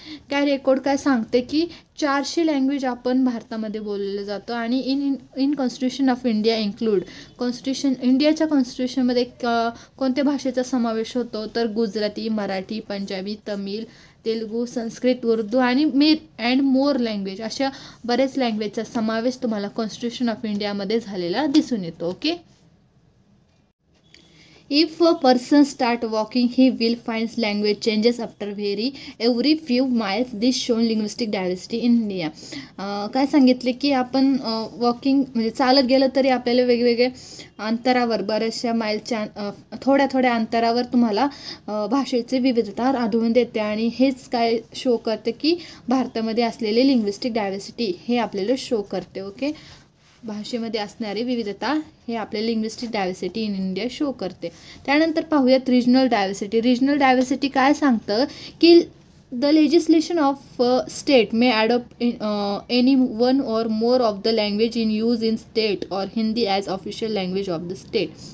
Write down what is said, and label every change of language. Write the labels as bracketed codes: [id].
[mr] काय रेकॉर्ड काय सांगते की 400 लँग्वेज आपण भारतामध्ये बोललं जातं आणि [en] in constitution of India include, [mr] इंडियाच्या कॉन्स्टिट्यूशनमध्ये कोणत्या भाषेचा समावेश होतो, तर गुजराती, मराठी, पंजाबी, तमिळ, तेलुगू, संस्कृत, उर्दू आणि मोर लँग्वेज, अशा बरेच लँग्वेजचा समावेश तुम्हाला कॉन्स्टिट्यूशन ऑफ इंडियामध्ये झालेला दिसून येतो। [en] Okay, If a person start walking, he will find language changes after every few miles. This shown linguistic diversity in India. [mr] काय सांगितले की आपण वॉकिंग म्हणजे चालत गेलं तरी आपल्याला वेगवेगळे अंतरावर, बऱ्याचशा माईलच्या थोड्या अंतरावर तुम्हाला भाषेची विविधता आढळून देते आणि हेच काय शो करते की भारतामध्ये असलेले लिंग्विस्टिक डायव्हर्सिटी हे आपल्याला शो करते। ओके, भाषेमध्ये असणारी विविधता हे आपल्या [en] linguistic diversity in India [mr] show करते। त्यानंतर पाहूयात रिजनल डायव्हर्सिटी। [en] regional diversity [mr] काय सांगतं की [en] The legislation of state may adopt any one or more of the language in use in state or Hindi as official language of the state.